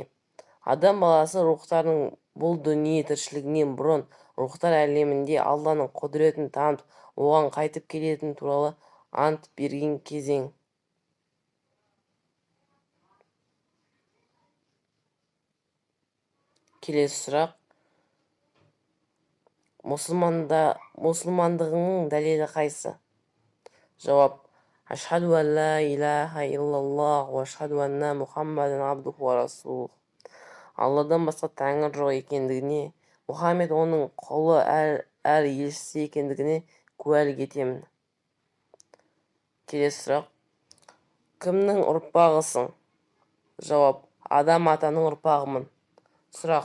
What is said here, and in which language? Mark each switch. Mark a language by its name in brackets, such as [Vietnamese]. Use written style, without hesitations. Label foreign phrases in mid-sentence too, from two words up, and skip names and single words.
[Kazakh] Адам баласы рухтардың бұл дүние тіршілігінен бұрын рухтар әлемінде Алланың құдіретін танып, оған қайтып келетін туралы ант берген кезең. Келесі сұрақ. Мұсылмандығының дәлелі қайсы? Жауап. [Arabic] أشهد أن لا إله إلا الله وأشهد أن محمدا عبده ورسوله. [Kazakh] Алладан басқа тәңір жоқ екендігіне, Мұхаммед оның құлы әр елшісі екендігіне куәлік етемін. Келесі сұрақ. Кімнің ұрпағысың? Жауап. Адам атаның ұрпағымын. Сұрақ.